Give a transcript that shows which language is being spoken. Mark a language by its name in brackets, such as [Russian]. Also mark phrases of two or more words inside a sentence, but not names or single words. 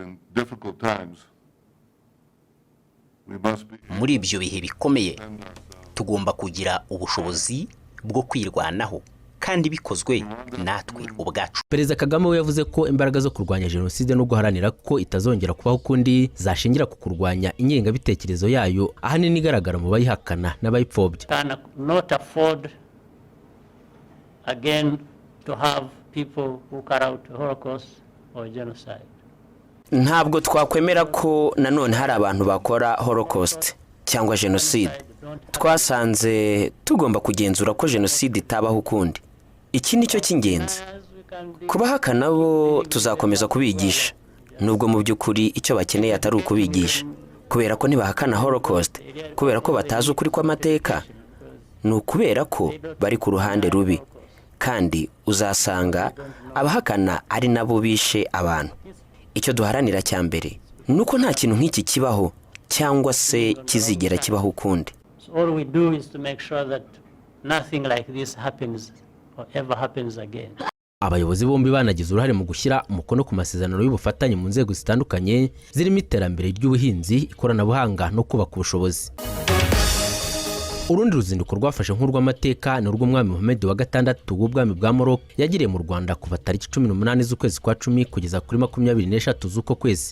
[Kinyarwanda] Muri ibyo bihe bikomeye tugomba kugira ubushobozi bwo kwirwanaho kandi bikozwe natwe ubwacu. Perezida Kagame we yavuze ko imbaraga zo kurwanya Jenoside no guharanira ko itazongera kubaho kundi zashingira ku kurwanya ingengabitekerezo yayo ahanini igaragara mu bayihakana n'abayipfobya. [English] Not afford again to have people who carry out Holocaust or genocide. [Kinyarwanda] Ntabwo twakwemera ko nanone hari abantu bakora Holocaust cyangwa Jenoside. Twasanze tugomba kugenzura ko Jenoside itabaho ukundi. Iki nicyo cy'ingenzi. Kubahakana bo tuzakomeza kubigisha, nubwo mu by'ukuri icyo bakeneye atari ukubigisha, kubera ko ntibahakana Holocaust, kubera ko batazi ukuri kw'amateka, ni ukubera ko bari ku ruhande rubi, kandi uzasanga abahakana ari nabo bishe abantu. Icyo duharanira cya mbere nuko nta kintu nk'iki kibaho cyangwa se kizigera kibaho ukundi. [English] All we do is to make sure that nothing like this happens or ever happens again. [Kinyarwanda] Abayobozi bombi banagize uruhare mu gushyira umukono ku masezerano y'ubufatanye mu nzego zitandukanye zirimo iterambere ry'ubuhinzi, ikoranabuhanga no kubaka ubushobozi. Urundi ruzinduko rwafashe nk'urw'amateka ni urw'umwami Mohamed wa gatandatu w'ubwami bwa Morocco yagiriye mu Rwanda kuva tariki 18 z'ukwezi kwa 10 kugeza kuri 23 z'uko kwezi.